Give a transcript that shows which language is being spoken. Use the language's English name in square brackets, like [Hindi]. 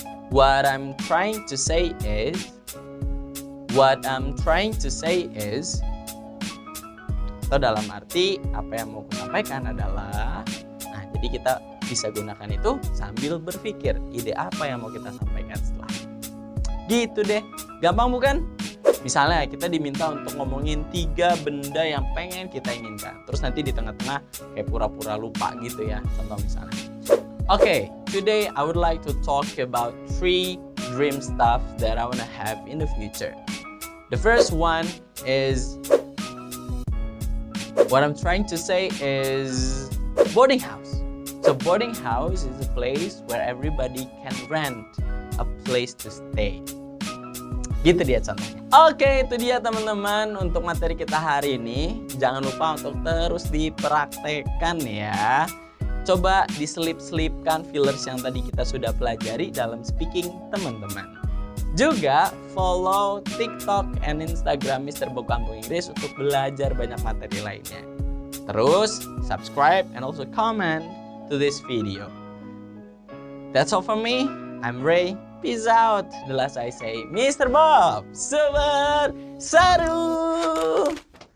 [Indonesian] Atau dalam arti apa yang mau aku sampaikan adalah. Nah, Jadi kita bisa gunakan itu sambil berpikir ide apa yang mau kita sampaikan setelah. Gitu deh, gampang bukan? Misalnya kita diminta untuk ngomongin 3 benda yang pengen kita inginkan. Terus nanti di tengah-tengah kayak pura-pura lupa gitu ya. Contoh misalnya. [English] Okay, today I would like to talk about 3 dream stuff that I wanna have in the future. The first one is, what I'm trying to say is boarding house. So boarding house is a place where everybody can rent a place to stay. [Indonesian] Gitu dia contohnya. Oke, itu dia teman-teman untuk materi kita hari ini. Jangan lupa untuk terus dipraktekkan ya. Coba diselip-selipkan fillers yang tadi kita sudah pelajari dalam speaking teman-teman. Juga [English] follow TikTok and Instagram [Indonesian] Mr. Bob Kampung Inggris untuk belajar banyak materi lainnya. Terus [English] subscribe and also comment to this video. That's all from me. I'm Ray. Peace out. The last I say, Mr. Bob, [Indonesian] super seru.